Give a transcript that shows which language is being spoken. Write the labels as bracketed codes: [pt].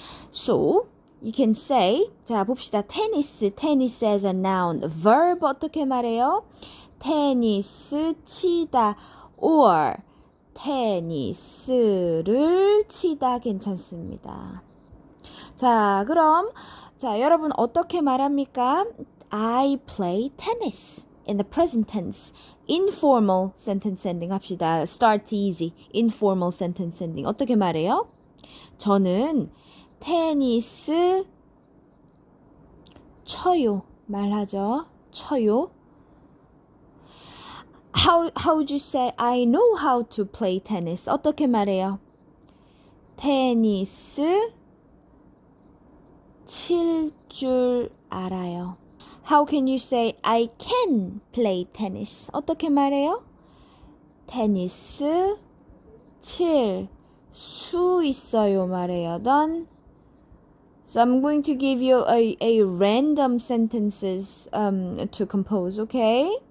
[en] So you can say [ko] 자 봅시다. [en] tennis as a noun. [ko] verb 어떻게 말해요? 테니스 치다 or 테니스를 치다 괜찮습니다. 자, 그럼 자, 여러분 어떻게 말합니까? [en] I play tennis in the present tense. Informal sentence ending 합시다. Start easy. Informal sentence ending. [ko] 어떻게 말해요? 저는 테니스 쳐요. 말하죠. 쳐요. [en] How would you say I know how to play tennis? [ko] 어떻게 말해요? 테니스 칠 줄 알아요. [en] How can you say I can play tennis? [ko] 어떻게 말해요? 테니스 칠 수 있어요 말해요. [en] Done. So I'm going to give you a random sentences to compose, okay?